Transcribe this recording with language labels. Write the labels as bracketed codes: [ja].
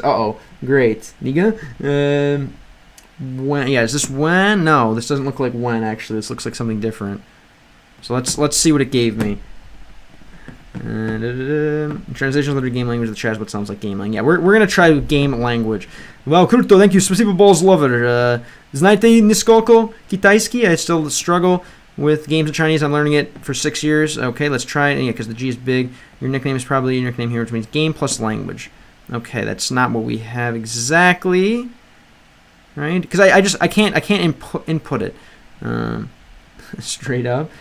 [en] Great. Niga? When? Yeah, is this when? No, this doesn't look like when actually. This looks like something different. So let's see what it gave me. Translation of the game language of the chat is what sounds like game language. Yeah, we're gonna try game language. Well, kruto, thank you. [ru] Спасибо, [en] balls lover. [ru] Знаете нисколько китайский? [en] I still struggle with games in Chinese. I'm learning it for 6 years. Okay, let's try it. Yeah, because the G is big. Your nickname is probably your nickname here, which means game plus language. Okay, that's not what we have exactly, right? Because I can't input it straight up.